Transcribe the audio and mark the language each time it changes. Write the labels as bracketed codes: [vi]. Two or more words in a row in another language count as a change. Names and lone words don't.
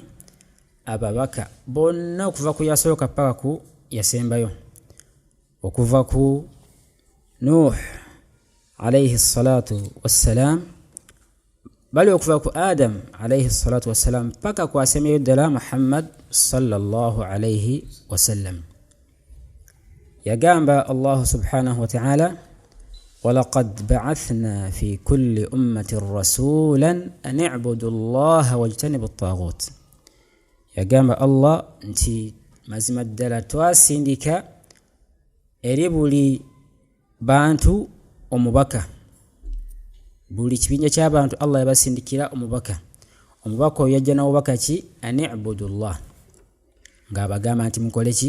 [lg] Ababaka bonna okuva ku yasooka paka ku yasembayo, okuva ku Nuh [ar] عليه الصلاة والسلام, [lg] bali okuva ku Adam [ar] عليه الصلاة والسلام [lg] paka ku asembayo ddala Muhammad [ar] صلى الله عليه وسلم. Yagamba الله سبحانه وتعالى ولقد بعثنا في كل أمة رسولا أن اعبدوا الله واجتنبوا الطاغوت. [lg] Yagamba Allah nti mazima ddala twasindika eri buli bantu omubaka, buli kibinja ky'abantu Allah yabasindikira omubaka. Omubaka oyo yajja n'obubaka ki? [ar] أن اعبدوا الله, [lg] ng'abagamba nti mukole ki?